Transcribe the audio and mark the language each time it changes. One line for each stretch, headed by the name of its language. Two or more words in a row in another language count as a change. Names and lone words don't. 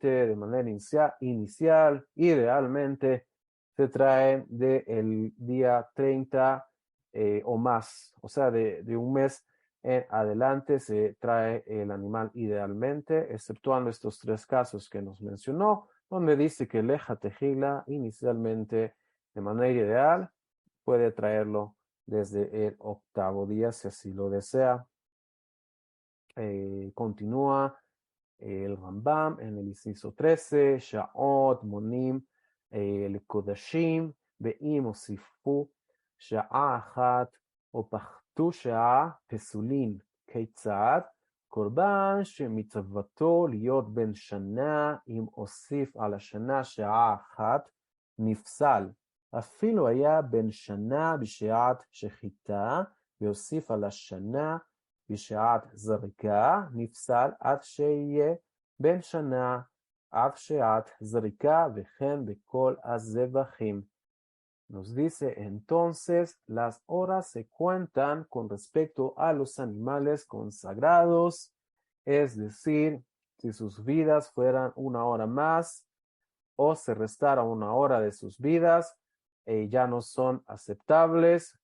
Spanish: de manera inicial, idealmente, se trae del día 30 o más, o sea, de un mes en adelante se trae el animal idealmente, exceptuando estos tres casos que nos mencionó, donde dice que leja tejila inicialmente de manera ideal puede traerlo desde el octavo día si así lo desea. Continúa el Rambam en el inciso 13,
Hebrew: שעות מונים לקדשים ואם הוסיפו שעה אחת או פחתו שעה פסולין כיצד קורבן שמצוותו להיות בן שנה אם הוסיף על השנה שעה אחת נפסל. אפילו היה בן שנה בשעת שחיטה והוסיף על השנה בשעת זריקה, נפסל עד שיהיה בן שנה עד שעת זריקה וכן בכל הזבחים.
Spanish: Nos dice entonces, las horas se cuentan con respecto a los animales consagrados, es decir, si sus vidas fueran 1 hora más o se restara 1 hora de sus vidas, ya no son aceptables.